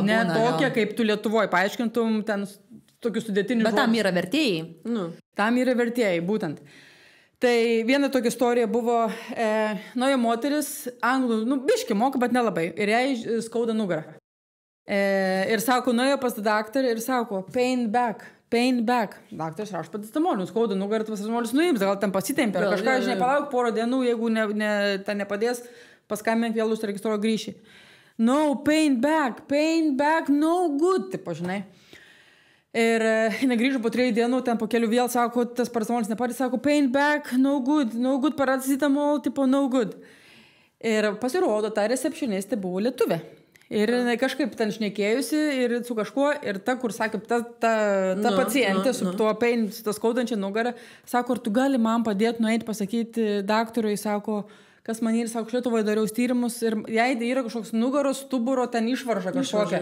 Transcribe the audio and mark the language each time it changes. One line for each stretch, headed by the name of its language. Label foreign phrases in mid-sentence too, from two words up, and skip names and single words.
Lithuanian: ne tokia, kaip tu Lietuvoje paaiškintum, ten tokius sudėtinius žodžius. Bet tam yra vertėjai. Tam yra vertėjai, būtent. Tai viena tokia istorija buvo, nauja moteris, anglų, biški moka, bet nelabai. Ir jai skauda nugarą. Ir sako, nuėjo pas daktarą ir sako,
English: pain back.
Lithuanian: Daktaras rašo paracetamolį, skauda nugarą, paracetamolius nuims, gal ten pasitempė. Kažką, žinai, palauk porą dienų, jeigu ten nepadės, paskambink vėl užsiregistruoju grįši.
English: No, pain back, no good,
Lithuanian: tipo, žinai. Ir negrįžo po 3 dienų, ten po kelių vėl sako, tas paracetamolis nepadės, sako,
English: pain back, no good, paracetamol, tipo, no good.
Lithuanian: Ir pasirodo, ta recepcionistė buvo lietuvė. Ir kažkaip ten šnekėjusi ir su kažkuo, ir ta, kur sakė, ta pacientė su tuo pain, su tą skaudančią nugarą, sako, ar tu gali man padėti nueiti pasakyti daktarui, sako, kas man ir, sako, Lietuvoje dariau tyrimus ir jai yra kažkoks nugaros stuburo ten išvarža kažkokia.